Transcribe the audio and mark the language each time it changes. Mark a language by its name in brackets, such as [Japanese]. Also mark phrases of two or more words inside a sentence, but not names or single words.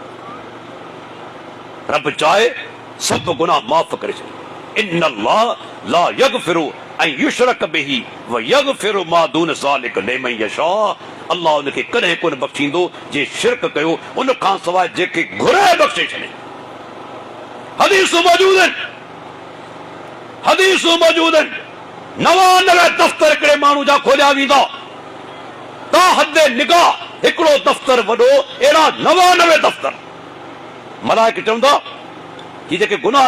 [Sindhi] रब चाहे सभु गुनाह माफ़ करे छॾे [Arabic] إن الله لا يغفر أن يشرك به ويغفر ما دون ذلك لمن يشاء [Sindhi] अल्लाह उनखे कॾहिं कोन बख़्शींदो जे शिरक कयो उन खां सवाइ जेके घुरे बख़्शे छॾे हदीसूं मौजूद आहिनि हदीसूं मौजूद आहिनि 99 दफ़्तर हिकिड़े माण्हू जा खोलिया वेंदा ता हदे निगाह हिकिड़ो दफ़्तर वॾो अहिड़ा 99 दफ़्तर मलाइक चवंदा ही जेके गुनाह